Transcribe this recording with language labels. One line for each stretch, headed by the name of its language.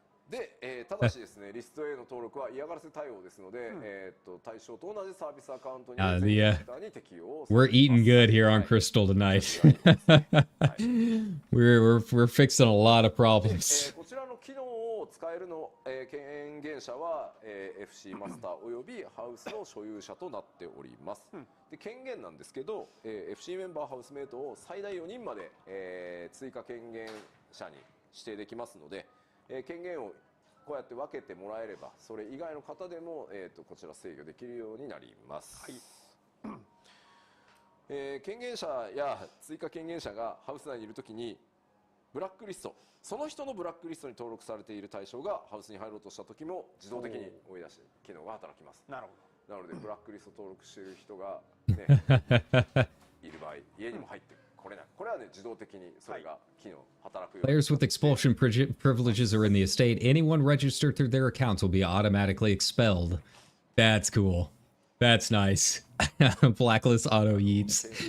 Japanese: で、ただしですね、リストへの登録は嫌がらせ対応ですので、対象と同じサービスアカウントに適用。
English: We're eating good here on Crystal tonight. we're fixing a lot of problems.
Japanese: こちらの機能を使えるの権限者は、FC マスターおよびハウスの所有者となっております。で、権限なんですけど、FC メンバーハウスメイトを最大4人まで、追加権限者に指定できますので、権限をこうやって分けてもらえればそれ以外の方でも、こちら制御できるようになります。はい。権限者や追加権限者がハウス内にいるときにブラックリスト、その人のブラックリストに登録されている対象がハウスに入ろうとしたときも自動的に追い出し機能が働きます。なるほど。なのでブラックリスト登録している人が、ね、いる場合家にも入ってる。これはね自動的にそれが機能働くように。
English: Players with expulsion privileges are in the estate. Anyone registered through their accounts will be automatically expelled. That's cool. That's nice. Blacklist auto yeets.